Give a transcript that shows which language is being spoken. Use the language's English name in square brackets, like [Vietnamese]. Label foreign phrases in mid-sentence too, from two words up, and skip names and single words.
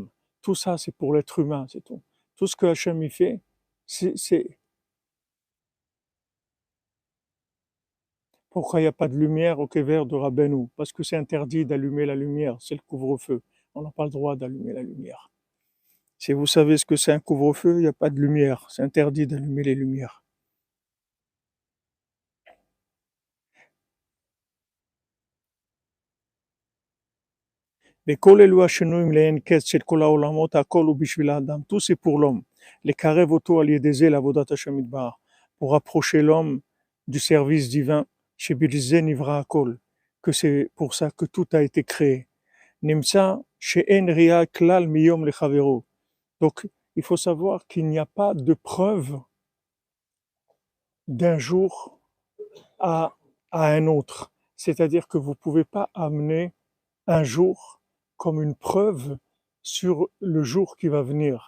[French] Tout ça, c'est pour l'être humain, c'est tout. Tout ce que Hachem y fait, c'est pourquoi il n'y a pas de lumière au Kever de Rabbeinu? Parce que c'est interdit d'allumer la lumière, c'est le couvre-feu. On n'a pas le droit d'allumer la lumière. Si vous savez ce que c'est un couvre-feu, il n'y a pas de lumière. C'est interdit d'allumer les lumières. [Hebrew] וכל אלו השינויים לאין קץ של כל העולמות, הכל הוא בשביל האדם. [French] Tout c'est pour l'homme. [Hebrew] לקרב אותו על ידי זה לעבודת השם יתברך. [French] Pour rapprocher l'homme du service divin, [Hebrew] שבלזה נברא הכל. [French] Que c'est pour ça que tout a été créé. [Hebrew] נמצא שאין ראייה כלל מיום לחברו. [French] Donc, il faut savoir qu'il n'y a pas de preuve d'un jour à, à un autre. C'est-à-dire que vous ne pouvez pas amener un jour comme une preuve sur le jour qui va venir.